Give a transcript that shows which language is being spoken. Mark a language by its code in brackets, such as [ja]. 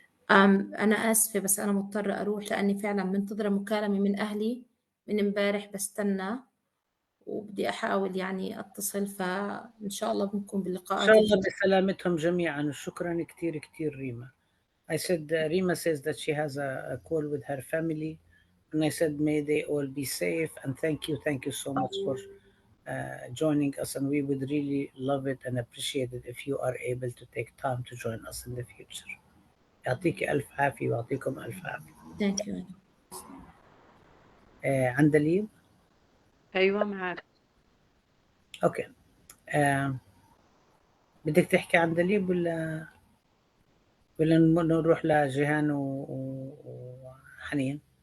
[ar] أنا آسفة بس أنا مضطرة أروح لأني فعلا منتظرة مكالمة من أهلي من امبارح بستنى وبدي أحاول يعني أتصل فإن شاء الله بنكون إن باللقاءات شاء الله الجاية. بسلامتهم جميعا وشكرا كتير كتير ريما. [en] I said Rima says that she has a call with her family, and I said may they all be safe, and thank you so much for joining us, and we would really love it and appreciate it if you are able to take time to join us in the future. [ar] يعطيك ألف عافية ويعطيكم ألف عافية. [en] Thank you. [ar] عندليب؟ أيوة معك. أوكي. بدك تحكي عندليب ولا نروح لجيهان وحنين؟